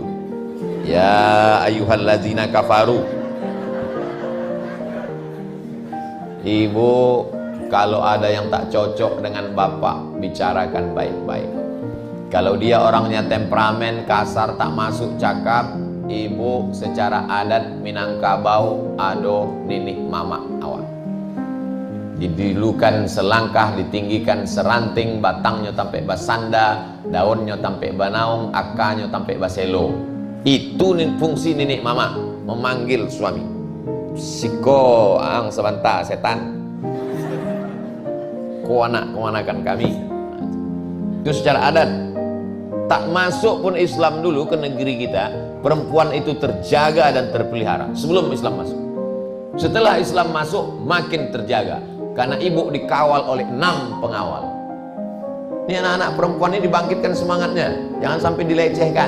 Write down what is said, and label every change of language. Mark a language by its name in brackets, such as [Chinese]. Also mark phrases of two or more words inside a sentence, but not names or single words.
[Arabic] يا أيها الذين كفروا. [Indonesian] Ibu, kalau ada yang tak cocok dengan bapak, bicarakan baik-baik. Kalau dia orangnya temperamen, kasar, tak masuk cakap, ibu secara adat Minangkabau [Minangkabau] ado ninik mama awak. Didilukan selangkah, ditinggikan seranting, batangnya tampe basanda, daunnya tampe banaung, akarnya tampe baselo. [Indonesian] Itu fungsi ninik mama, memanggil suami. [Minangkabau] Siko ang sebentar setan. Ko anak kemanakan kami. Itu secara adat. [Indonesian] Tak masuk pun Islam dulu ke negeri kita, perempuan itu terjaga dan terpelihara sebelum Islam masuk. Setelah Islam masuk makin terjaga karena ibu dikawal oleh 6 pengawal. Ini anak-anak perempuan ini dibangkitkan semangatnya, jangan sampai dilecehkan.